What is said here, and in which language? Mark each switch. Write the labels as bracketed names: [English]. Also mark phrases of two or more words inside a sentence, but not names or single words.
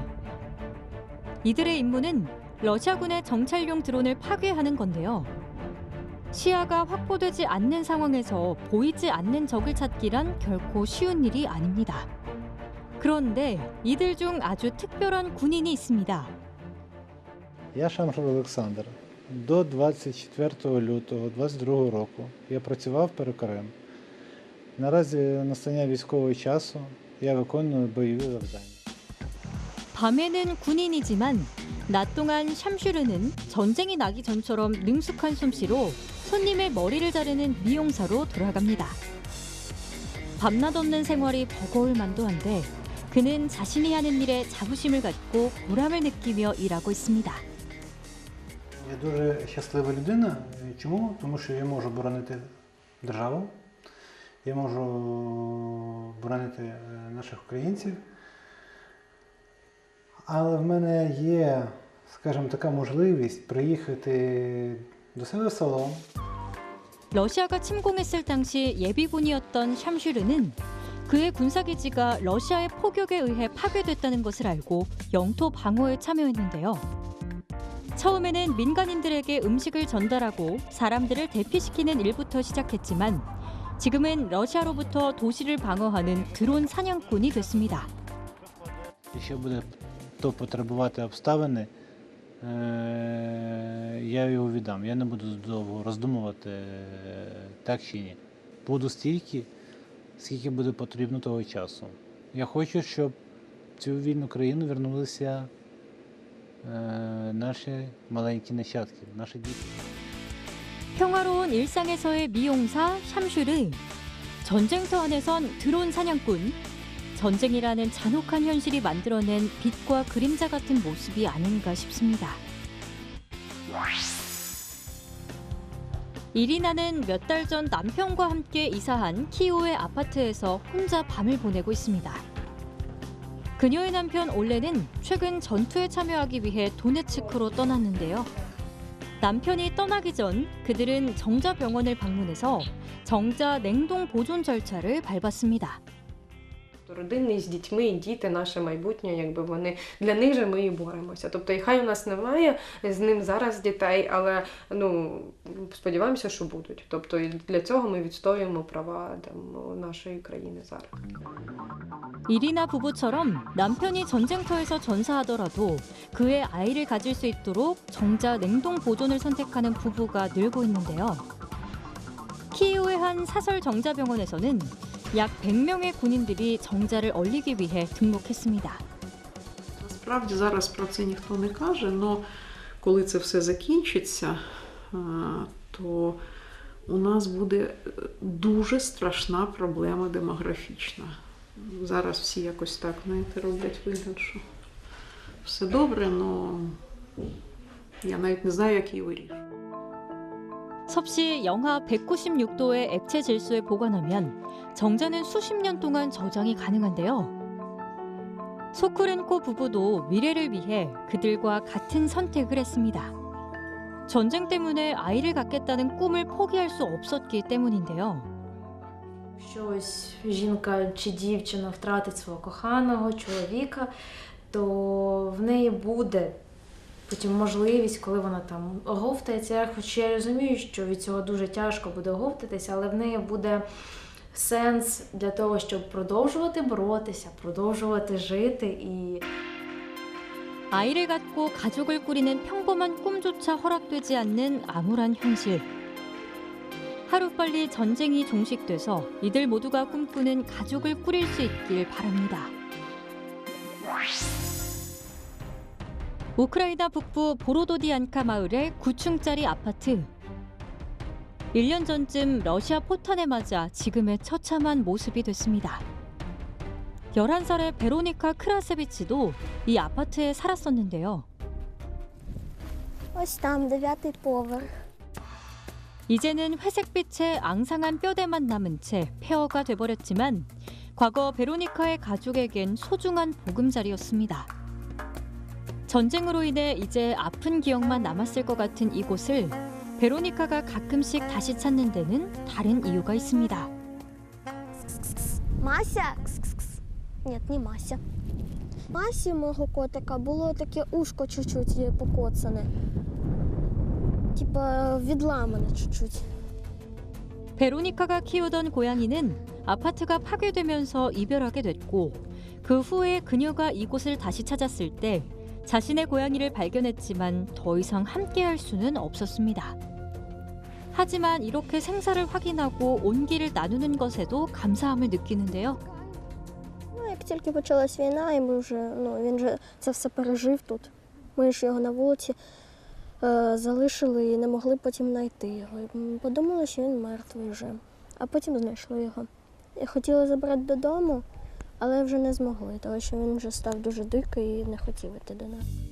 [Korean] 이들의 임무는 러시아군의 정찰용 드론을 파괴하는 건데요. 시야가 확보되지 않는 상황에서 보이지 않는 적을 찾기란 결코 쉬운 일이 아닙니다. 그런데 이들 중 아주 특별한 군인이 있습니다. [Ukrainian] Я Шамшур Олександр. До 24 лютого 22 року я працював перукарем. 나라지 настання військового часу я виконую бойові завдання. [Korean] 밤에는 군인이지만 낮 동안 샴슈르는 전쟁이 나기 전처럼 능숙한 솜씨로 손님의 머리를 자르는 미용사로 돌아갑니다. 밤낮 없는 생활이 버거울 만도 한데 그는 자신이 하는 일에 자부심을 갖고 보람을 느끼며 일하고 있습니다. [Ukrainian] Я дуже щаслива людина. Чому? Тому що я можу боронити державу, я можу боронити наших українців. Але в мене є, скажімо, така можливість приїхати до себе в село. [Korean] 러시아가 침공했을 당시 예비군이었던 샴슈르는 그의 군사기지가 러시아의 포격에 의해 파괴됐다는 것을 알고 영토 방어에 참여했는데요. 처음에는 민간인들에게 음식을 전달하고 사람들을 대피시키는 일부터 시작했지만 지금은 러시아로부터 도시를 방어하는 드론 사냥꾼이 됐습니다. [Ukrainian] Якщо буде то потребувати обставини, я його віддам. Я не буду довго роздумувати, так чи ні. Буду стільки, скільки буде потрібно того часу. Я хочу, щоб в цю вільну країну вернулися наші маленькі нащадки, наші діти. [Korean] 평화로운 일상에서의 미용사 샴슈르, 전쟁터 안에선 드론 사냥꾼, 전쟁이라는 잔혹한 현실이 만들어낸 빛과 그림자 같은 모습이 아닌가 싶습니다. 이리나는 몇 달 전 남편과 함께 이사한 키이우의 아파트에서 혼자 밤을 보내고 있습니다. 그녀의 남편 올레는 최근 전투에 참여하기 위해 도네츠크로 떠났는데요. 남편이 떠나기 전 그들은 정자병원을 방문해서 정자 냉동 보존 절차를 밟았습니다. [Ukrainian] Родини з дітьми, і діти, наше майбутнє, якби вони для них же ми і боремося. Тобто, і хай у нас немає з ним зараз дітей, але сподіваємося, що будуть. Тобто, і для цього ми відстоюємо права нашої країни зараз. [Korean] 이리나 부부처럼 남편이 전쟁터에서 전사하더라도 그의 아이를 가질 수 있도록 정자 냉동 보존을 선택하는 부부가 늘고 있는데요. 키이우의 한 사설 정자병원에서는 약 100명의 군인들이 정자를 얼리기 위해 등록했습니다. [Ukrainian] Насправді зараз про це ніхто не каже, але коли це все закінчиться, то у нас буде дуже страшна проблема демографічна. Зараз всі якось так, знаєте, роблять вигляд, що все добре, але я навіть не знаю, як її вирішити. [Korean] 섭씨 영하 196도의 액체 질소에 보관하면 정자는 수십 년 동안 저장이 가능한데요. 소쿠렌코 부부도 미래를 위해 그들과 같은 선택을 했습니다. 전쟁 때문에 아이를 갖겠다는 꿈을 포기할 수 없었기 때문인데요. [Ukrainian] Якщо ось жінка чи дівчина втратить свого коханого чоловіка, то в неї буде потім можливість, коли вона там оговтається. Хоч я розумію, що від цього дуже тяжко буде оговтатися, але в неї буде сенс для того, щоб продовжувати боротися, продовжувати жити і [Korean] 아이를 갖고 가족을 꾸리는 평범한 꿈조차 허락되지 않는 암울한 현실. 하루빨리 전쟁이 종식돼서 이들 모두가 꿈꾸는 가족을 꾸릴 수 있길 바랍니다. 우크라이나 북부 보로도디안카 마을의 9층짜리 아파트. 1년 전쯤 러시아 포탄에 맞아 지금의 처참한 모습이 됐습니다. 11살의 베로니카 크라세비치도 이 아파트에 살았었는데요. [Ukrainian] ось там 9й поверх. [Korean] 이제는 회색빛의 앙상한 뼈대만 남은 채 폐허가 돼버렸지만 과거 베로니카의 가족에겐 소중한 보금자리였습니다. 전쟁으로 인해 이제 아픈 기억만 남았을 것 같은 이곳을 베로니카가 가끔씩 다시 찾는 데는 다른 이유가 있습니다. [Ukrainian] Мася? Ні, не Мася. Масі мого котика було таке ушко чуть-чуть покоцане. Типа відламане чуть-чуть. [Korean] 베로니카가 키우던 고양이는 아파트가 파괴되면서 이별하게 됐고 그 후에 그녀가 이곳을 다시 찾았을 때 자신의 고양이를 발견했지만 더 이상 함께할 수는 없었습니다. 하지만 이렇게 생사를 확인하고 온기를 나누는 것에도 감사함을 느끼는데요. [Ukrainian] Як тільки почалась війна, і ми вже, він же це все пережив тут. Ми ж його на вулиці залишили і не могли потім знайти його. І подумали, що він мертвий вже, а потім знайшли його. І хотіли забрати додому, але вже не змогли, тому що він вже став дуже дикий і не хотів іти до нас.